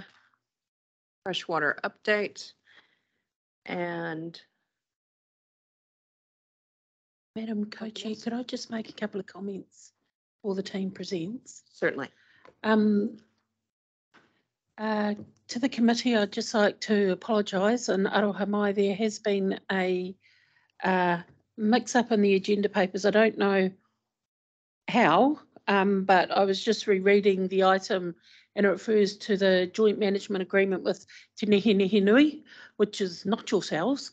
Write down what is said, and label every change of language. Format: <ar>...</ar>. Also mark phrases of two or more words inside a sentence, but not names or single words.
<en>Freshwater update. And Madam Co-Chair, could I just make a couple of comments before the team presents? certainly. To the committee, I'd just like to apologise. And</en> <mi>aroha mai,</mi> <en>there has been a mix-up in the agenda papers. I don't know how, but I was just rereading the item and it refers to the joint management agreement with Te Nehi Nui, which is not yourselves.</en>